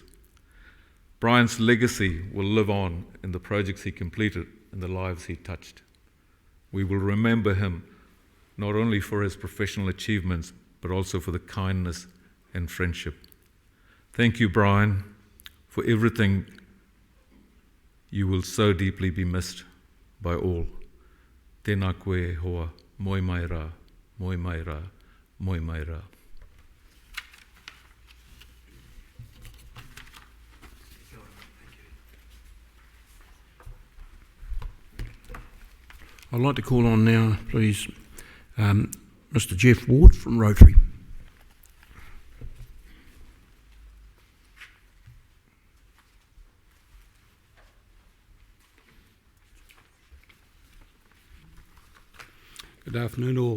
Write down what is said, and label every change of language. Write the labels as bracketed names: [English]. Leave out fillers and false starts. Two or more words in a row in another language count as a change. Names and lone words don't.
[English] Brian's legacy will live on in the projects he completed and the lives he touched. We will remember him not only for his professional achievements, but also for the kindness and friendship. Thank you, Brian, for everything. You will so deeply be missed by all. [Māori] Tēnā koe hoa, moi mai rā, moi mai rā, moi mai rā. [English] I'd like to call on now, please, Mr. Geoff Ward from Rotary. Good afternoon all.